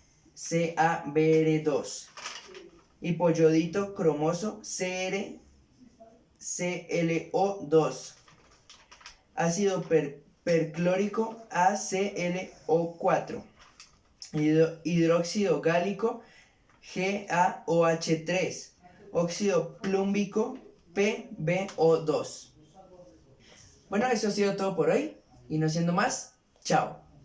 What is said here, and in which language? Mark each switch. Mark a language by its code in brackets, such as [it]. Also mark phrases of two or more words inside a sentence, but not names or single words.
[es] CaBr2, hipoyodito cromoso CrClO2, ácido perclórico AClO4, hidróxido gálico GaOH3, óxido plúmbico PbO2. Bueno, eso ha sido todo por hoy y no siendo más, chao.